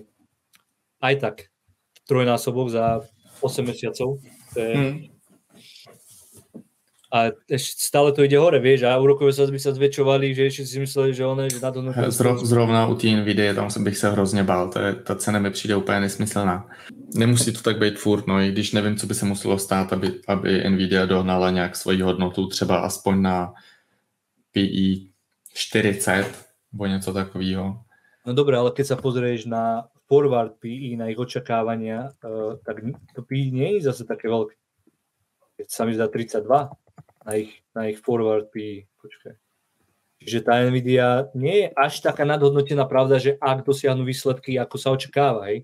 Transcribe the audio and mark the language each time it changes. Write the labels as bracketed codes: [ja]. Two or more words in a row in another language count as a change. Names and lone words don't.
[sk] Aj tak. Trojnásobok za 8 mesiacov. To je... A stále to ide hore, vieš, a úrokové sadzby sa zväčšovali, že ešte si mysleli, že one, že na to... [cs] Zrovna u té Nvidie, tam bych se hrozně bál, ta cena mi přijde úplně nesmyslná. Nemusí to tak být furt, no, i když nevím, co by se muselo stát, aby Nvidia dohnala nějak svoji hodnotu, třeba aspoň na PE 40, nebo něco takového. [sk] No dobré, ale keď sa pozrieš na [en] forward PE, [sk] na ich očakávania, tak to PE nie je zase také veľké. Keď sa mi zdá 32 na ich [en] forward PE. [sk] Počkaj. Čiže tá Nvidia nie je až taká nadhodnotená, pravda, že ak dosiahnu výsledky, ako sa očakáva.